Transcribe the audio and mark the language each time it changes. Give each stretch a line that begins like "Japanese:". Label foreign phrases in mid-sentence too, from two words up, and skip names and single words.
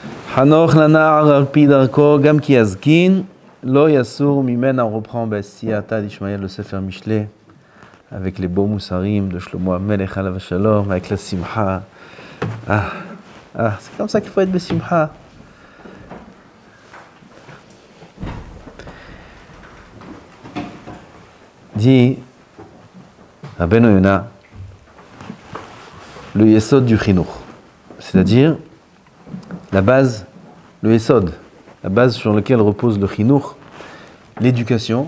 Hebrew: חנוך לנער על פי דרכו גם כי יזקין לא יסור ממנה.
French: On reprend
Hebrew: סייעתא דישמעאל,
French: le Sefer Mishlei, avec les beaux moussarim de
Hebrew: שלמה המלך עליו השלום,
French: avec la simha. C'est comme ça qu'il faut être besimha. Dit Rabbeinu Yona, le yesod du chinuch, c'est-à-dire la base, le yesod, la base sur laquelle repose le chinuch, l'éducation.